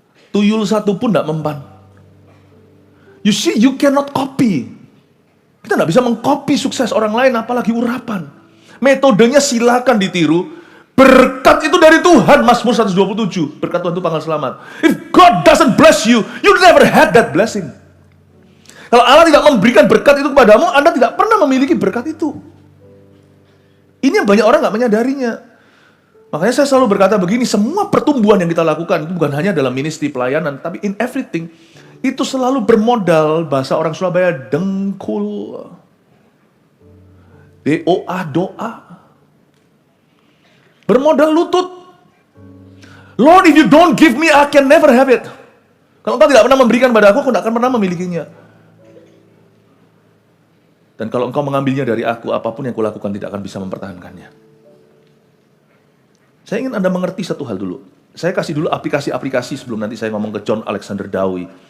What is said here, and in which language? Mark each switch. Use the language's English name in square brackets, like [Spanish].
[Indonesian] Tuyul satu pun nggak mempan. [English] You see, you cannot copy. [Indonesian] Kita nggak bisa mengcopy sukses orang lain, apalagi urapan. Metodenya silakan ditiru. Berkat itu dari Tuhan, Mazmur 127. Berkat Tuhan itu pangkal selamat. [English] If God doesn't bless you, you never had that blessing. [Indonesian] Kalau Allah tidak memberikan berkat itu kepadamu, Anda tidak pernah memiliki berkat itu. Ini yang banyak orang nggak menyadarinya. Makanya saya selalu berkata begini, semua pertumbuhan yang kita lakukan, itu bukan hanya dalam ministry pelayanan, tapi [English] in everything, [Indonesian] itu selalu bermodal, bahasa orang Surabaya, dengkul. DOA, doa. Bermodal lutut. [English] Lord, if you don't give me, I can never have it. [Indonesian] Kalau engkau tidak pernah memberikan pada aku tidak akan pernah memilikinya. Dan kalau engkau mengambilnya dari aku, apapun yang kulakukan tidak akan bisa mempertahankannya. Saya ingin Anda mengerti satu hal dulu. Saya kasih dulu aplikasi-aplikasi sebelum nanti saya ngomong ke John Alexander Dowie.